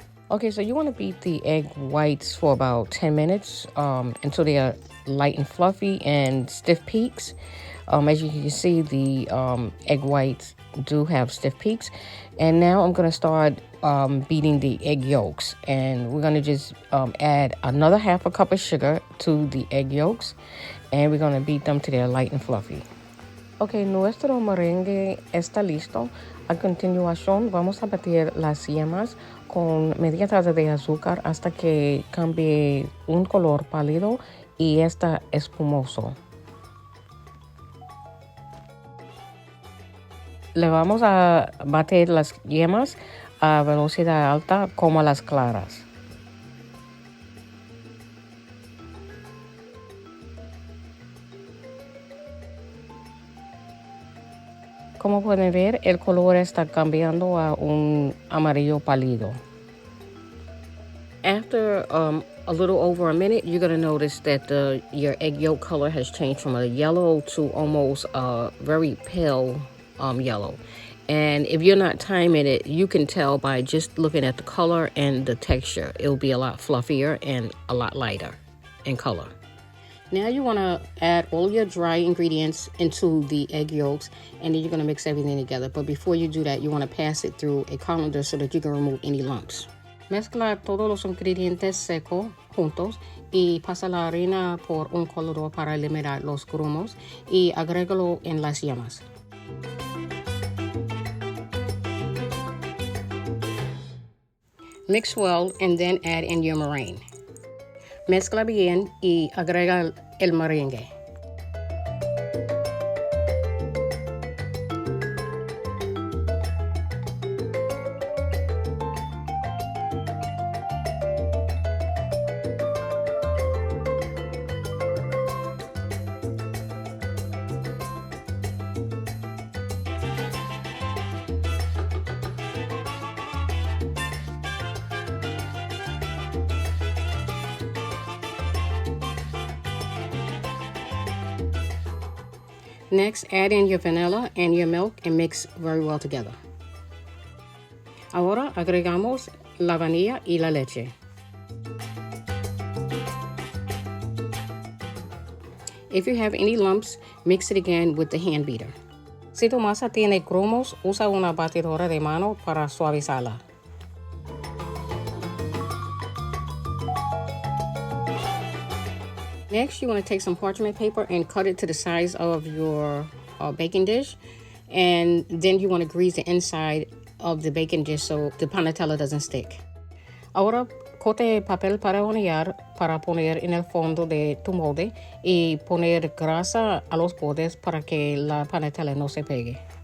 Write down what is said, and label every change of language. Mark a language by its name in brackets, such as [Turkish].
[English] Okay, so you want to beat the egg whites for about 10 minutes until they are light and fluffy and stiff peaks. As you can see, the egg whites do have stiff peaks. And now I'm going to start beating the egg yolks. And we're going to just add another 1/2 cup of sugar to the egg yolks. And we're going to beat them till they're light and fluffy. [Spanish] Okay, nuestro merengue está listo. A continuación, vamos a batir las yemas con media taza de azúcar hasta que cambie un color pálido y está espumoso. Le vamos a batir las yemas a velocidad alta como las claras. Como pueden ver, el color está cambiando a un amarillo pálido. [English] After a little over a minute, you're going to notice that your egg yolk color has changed from a yellow to almost a very pale yellow. And if you're not timing it, you can tell by just looking at the color and the texture. It'll be a lot fluffier and a lot lighter in color. Now you want to add all your dry ingredients into the egg yolks, and then you're going to mix everything together. But before you do that, you want to pass it through a colander so that you can remove any lumps. [Spanish] Mezcla todos los ingredientes secos juntos y pasa la harina por un colador para eliminar los grumos y agrégalo en las yemas. [English] Mix well and then add in your meringue. [Spanish] Mezcla bien y agrega el merengue. [English] Next, add in your vanilla and your milk and mix very well together. [Spanish] Ahora agregamos la vainilla y la leche. [English] If you have any lumps, mix it again with the hand beater. [Spanish] Si tu masa tiene grumos, usa una batidora de mano para suavizarla. [English] Next, you want to take some parchment paper and cut it to the size of your baking dish. And then you want to grease the inside of the baking dish so the panetela doesn't stick. [Spanish] Ahora, corte papel para hornear para poner en el fondo de tu molde y poner grasa a los bordes para que la panetela no se pegue.